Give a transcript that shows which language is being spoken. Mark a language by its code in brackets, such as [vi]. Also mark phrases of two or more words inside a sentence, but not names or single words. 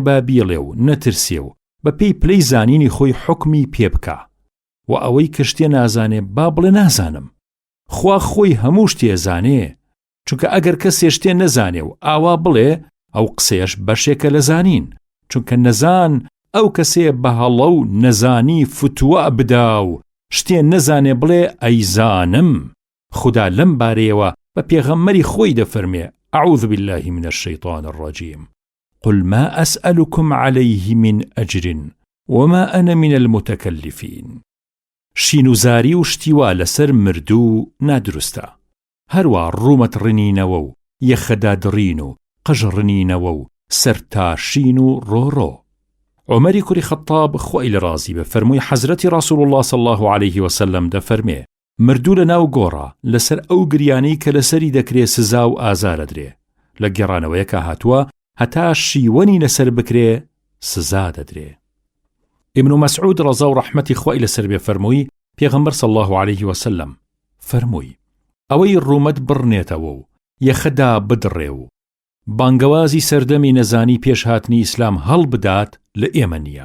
[ckb] با بیڵێ و نەترسێ و بە پێی پلەی زانینی خۆی حکمی پێ بکە، و ئەوەی کە شتێ نازانێ با بڵێ نازانم، خوا خۆی هەموو شتێ زانێ، چونکە ئەگەر کەسێ شتێ نەزانێ و ئاوا بڵێ ئەو قسەیەش بەشێکە لە زانین، چونکە نەزان ئەو کەسێ بە هەڵە و نەزانی فتووە بدا و شتێ نەزانێ بڵێ ئەیزانم. خدا لەم بارەیەوە بە پێغەمبەری خۆی دەفەرمێ [ar] أعوذ بالله من الشيطان الرجيم قل ما أسألكم عليه من أجر وما أنا من المتكلفين. [ckb] شینوزاری و شتیوا لەسەر مردوو نادروستە، هەروە ڕوومەت ڕنینەوە و یەخەدادڕین و قەژڕنینەوە و سەرتاشین و ڕۆڕۆ. عمەری کوڕی خەتاب خۆی لە ڕازی بە فەرمووی حەزرەتی [ar] ڕەسوول الله صلی الله عليه وسلم [ckb] دەفەرمێ مردوو لە ناو گۆڕە لەسەر ئەو گریانەی کە لەسەری دەکرێ سزا و ئازارە درێ لە گێڕانەوەیەکە هاتووە هەتا شیوەنی لەسەر بکرێ سزا دەدرێ. ابن مسعود ڕەزا و ڕەحمەتی خۆی لەسەر بێ فەرمووی پێغەمبەر [ar] صلی الله عليه وسلم [ckb] فەرمووی ئەوەی ڕوومەت بڕنێتەوە و یەخەدا بدڕێ و بانگەوازی سەردەمی نەزانی پێش هاتنی ئیسلام هەڵ بدات لە ئێمە نییە.